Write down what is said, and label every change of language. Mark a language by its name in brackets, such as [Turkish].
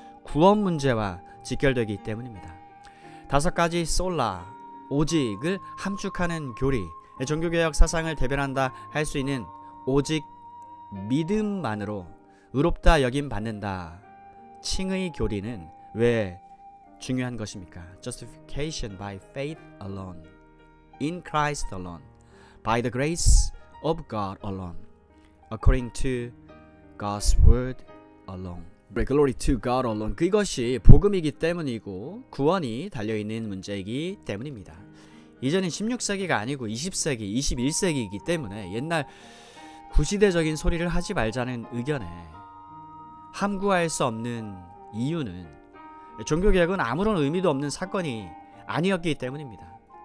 [Korean] 구원 문제와 직결되기 때문입니다. 5가지 솔라, 오직을 함축하는 교리, 종교개혁 사상을 대변한다 할 수 있는 오직 믿음만으로 의롭다 여김 받는다 칭의 교리는 왜 중요한 것입니까? [English] Justification by faith alone, in Christ alone, by the grace of God alone, according to God's word alone. Glory to God alone. [Korean] 그것이 복음이기 때문이고 구원이 달려있는 문제이기 때문입니다. 이제는 16세기가 아니고 20세기, 21세기이기 때문에 옛날 구시대적인 소리를 하지 말자는 의견에 함구할 수 없는 이유는 종교개혁은 아무런 의미도 없는 사건이 아니었기 때문입니다.